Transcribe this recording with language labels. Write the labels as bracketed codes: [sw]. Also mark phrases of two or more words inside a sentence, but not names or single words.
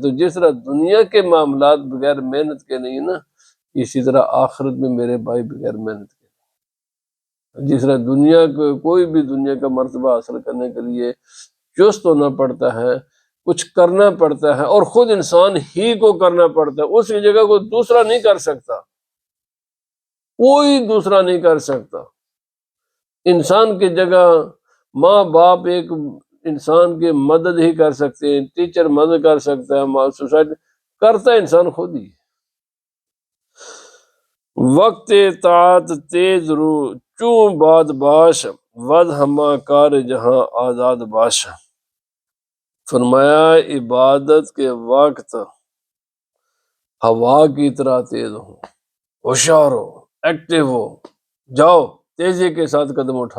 [ur] تو جس طرح دنیا کے معاملات بغیر محنت کے نہیں نا، اسی طرح آخرت میں میرے بھائی بغیر محنت کے، جس طرح دنیا کو کوئی بھی دنیا کا مرتبہ حاصل کرنے کے لیے چست ہونا پڑتا ہے، کچھ کرنا پڑتا ہے، اور خود انسان ہی کو کرنا پڑتا ہے، اس کی جگہ کوئی دوسرا نہیں کر سکتا، کوئی دوسرا نہیں کر سکتا۔ انسان کی جگہ ماں باپ ایک انسان کی مدد ہی کر سکتے ہیں، ٹیچر مدد کر سکتا ہے، سوسائٹی کرتا ہے انسان خود ہی۔ [fa] وقت اطاعت تیز رو چوں باد باش، ود ہما کار جہاں آزاد باش۔ [ur] فرمایا عبادت کے وقت ہوا کی طرح تیز ہو، ہوشیار ہو، ایکٹیو ہو، جاؤ تیزی کے ساتھ قدم اٹھا۔